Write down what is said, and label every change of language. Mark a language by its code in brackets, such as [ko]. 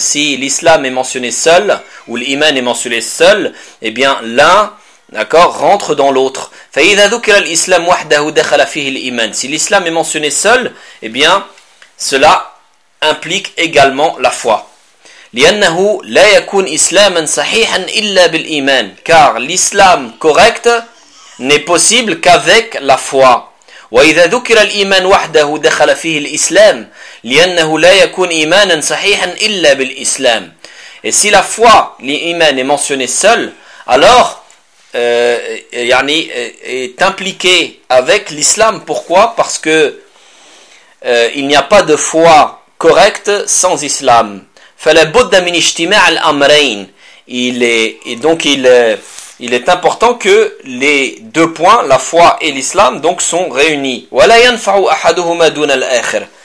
[fr] Si l'islam est mentionné seul, ou l'iman est mentionné seul, eh bien l'un, d'accord, rentre dans l'autre. [ar] Fa idha dhukira al-islam wahdahu dakhala fihi al-iman. [fr] Si l'islam est mentionné seul, eh bien cela implique également la foi. [ar] لأنه لا يكون إسلاما صحيحا إلا بالإيمان. [fr] Car l'islam correct n'est possible qu'avec la foi. [ar] وإذا ذكر الإيمان وحده دخل فيه الإسلام. لأنه لا يكون إيمانا صحيحا إلا بالإسلام. [fr] Et si la foi, l'iman est mentionné seul, alors est impliqué avec l'islam. Pourquoi? Parce que il n'y a pas de foi correcte sans islam. [ar] فَلَبُدَّ مِنْ اِجْتِمَعَ الْأَمْرَيْنِ [fr] Donc, il est important que les deux points, la foi et l'islam, donc, sont réunis. [ar] وَلَا يَنْفَعُ أَحَدُهُمَا دُونَ الْأَخِرِ